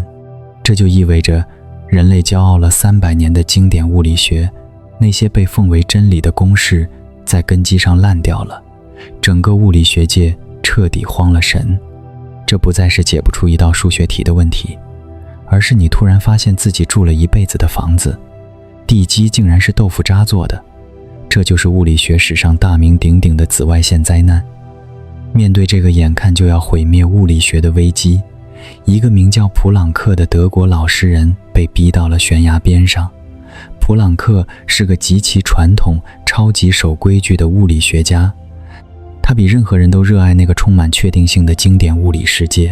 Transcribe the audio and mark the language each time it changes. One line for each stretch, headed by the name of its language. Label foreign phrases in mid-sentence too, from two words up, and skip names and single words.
Chinese: 這就意味着人類驕傲了300年的經典物理学，那些被奉為真理的公式在根基上爛掉了，整個物理學界徹底慌了神。這不再是解不出一道數學題的問題，而是你突然發现自己住了一輩子的房子，地基竟然是豆腐渣做的。這就是物理學史上大名鼎鼎的紫外線災難。面對這個眼看就要毀滅物理學的危機，一個名叫普朗克的德國老實人被逼到了懸崖邊上。普朗克是個極其傳統、超級守規矩的物理學家，他比任何人都熱愛那個充滿確定性的經典物理世界。